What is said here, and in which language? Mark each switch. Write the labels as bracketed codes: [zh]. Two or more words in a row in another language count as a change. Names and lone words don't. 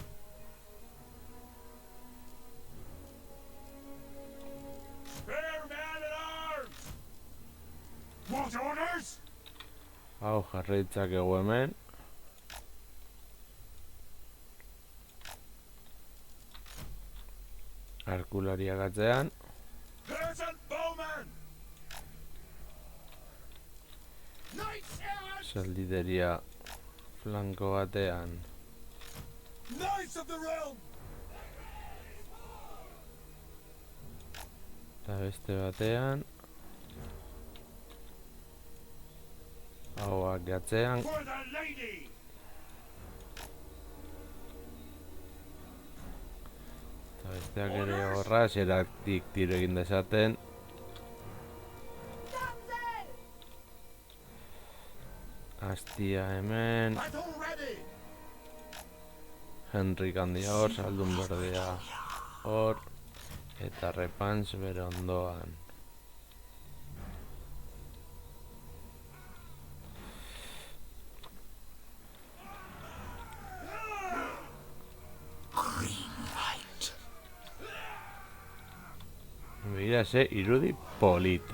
[en] Fair man at arms! What orders? [eu] Hau jarri ditzakegu hemen. Arkulariak atzean. [en] Peasant bowman! [eu] Zaldideria flanko batean. [en] Knights of the realm! [eu] Eta beste batean. Hauak atzean. [en] For the lady! [eu] Eta besteak ere horra, zeratik tiro egin dezaten. Astia hemen. [en] Battle ready! [eu] Henrik handia hor, saldun berdea hor. Eta Repans bere ondoan. Begira ze irudi polita.